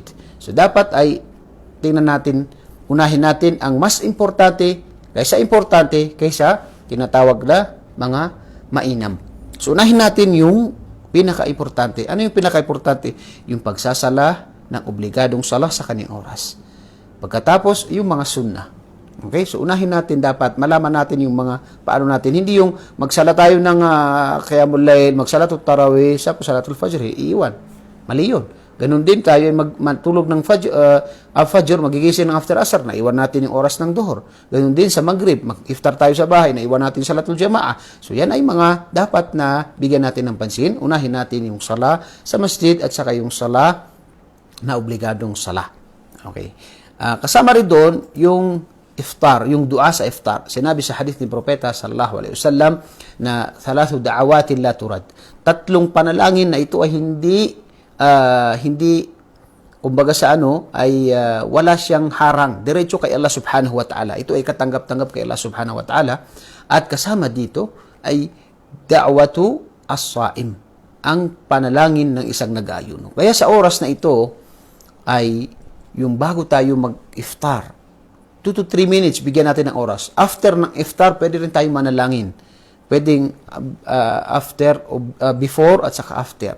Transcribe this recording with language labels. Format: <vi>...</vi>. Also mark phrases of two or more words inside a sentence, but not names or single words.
<tl>So, dapat ay unahin natin ang mas importante kaysa tinatawag na mga mainam. So, unahin natin yung pinaka-importante. Ano yung pinaka-importante? Yung pagsasala ng obligadong sala sa kanyang oras. Pagkatapos, yung mga sunnah. Okay? So, unahin natin dapat, malaman natin yung mga, paano natin. Hindi yung magsala tayo ng</tl> <ar>qiyamul layl, magsalatul tarawih,</ar> <tl>sa</tl> <ar>salatul fajr,</ar> <tl>iiwan. Mali yun. Ganun din tayo ay matulog ng fajr, magigising ng after asar, naiwan natin yung oras ng duhur. Ganun din sa maghrib, mag-iftar tayo sa bahay, naiwan natin</tl> <ar>salatul jamaah.</ar> <tl>So yan ay mga dapat na bigyan natin ng pansin. Unahin natin yung sala sa masjid at saka yung sala na obligadong sala. Okay. Kasama rin doon yung iftar, yung dua sa iftar. Sinabi sa hadith ni Propeta</tl> <ar>sallallahu alaihi wasallam</ar> <tl>na</tl> <ar>thalathu da'awatin la turad.</ar> <tl>Tatlong panalangin na ito ay hindi kumbaga sa ay wala siyang harang. Diretso kay Allah</tl> <ar>subhanahu wa ta'ala.</ar> <tl>Ito ay katanggap-tanggap kay Allah</tl> <ar>subhanahu wa ta'ala.</ar> <tl>At kasama dito ay</tl> <ar>da'watu as-saim,</ar> <tl>ang panalangin ng isang nag-aayuno. Kaya sa oras na ito ay yung bago tayo mag-iftar,</tl> <en>2 to 3 minutes,</en> <tl>bigyan natin ng oras. After ng iftar, pwede rin tayong manalangin. Pwedeng before at saka after.</tl>